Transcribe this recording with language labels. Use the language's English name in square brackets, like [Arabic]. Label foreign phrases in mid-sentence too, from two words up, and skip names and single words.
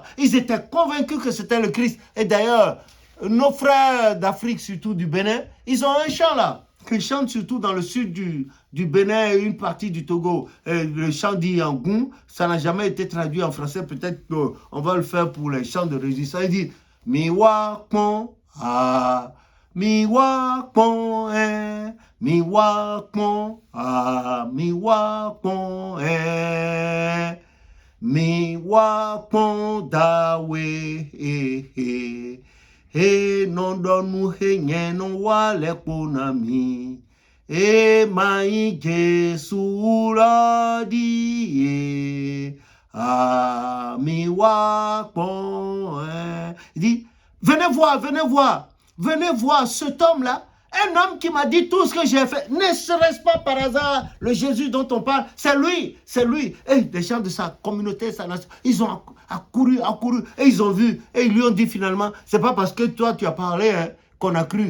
[French] Ils étaient convaincus que c'était le Christ. Et d'ailleurs, nos frères d'Afrique, surtout du Bénin, ils ont un chant là. Qu'ils chantent surtout dans le sud du Bénin et une partie du Togo. Le chant dit en goût, ça n'a jamais été traduit en français. Peut-être qu'on va le faire pour les chants de résistance. Il dit [Fon] Miwa Pon, ah, Miwa Pon, Miwa Pon, ah, Miwa Pon, Miwa Pon Dawe, e non donu he nyeno wale ponami e mai Jesu la di mi wa pon. [French] Il dit venez voir cet homme là, un homme qui m'a dit tout ce que j'ai fait. Ne serait-ce pas par hasard le Jésus dont on parle? C'est lui. Et les gens de sa communauté, sa nation, ils ont accouru, et ils ont vu, et ils lui ont dit finalement, c'est pas parce que toi tu as parlé qu'on a cru.